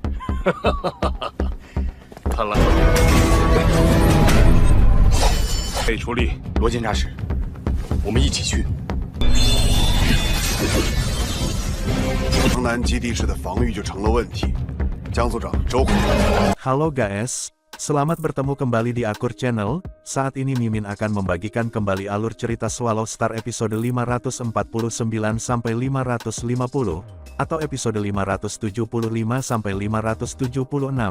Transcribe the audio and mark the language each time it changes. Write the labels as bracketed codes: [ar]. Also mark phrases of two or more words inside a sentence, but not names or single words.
[zh] 看来可以出力，罗检察使，我们一起去。城南基地市的防御就成了问题。江组长，周口。 [id] Halo guys, selamat bertemu kembali di Akur Channel. Saat ini Mimin akan membagikan kembali alur cerita Swallow Star episode 549 sampai 550 atau episode 575 sampai 576.